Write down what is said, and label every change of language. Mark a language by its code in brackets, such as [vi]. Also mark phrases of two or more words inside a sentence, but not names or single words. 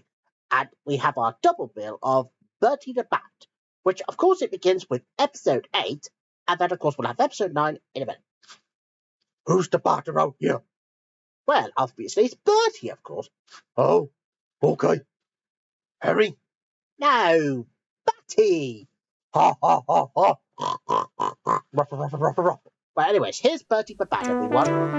[en] And we have our double bill of Bertie the Bat, which, of course, it begins with episode 8. And then, of course, we'll have episode 9 in a minute. Who's the bat around here? Well, obviously, it's Bertie, of course. Oh, okay. Harry? No, Batty. Ha ha ha ha. Ruff, ruff, ruff, ruff, ruff. Well, anyways, here's Bertie the Bat, everyone.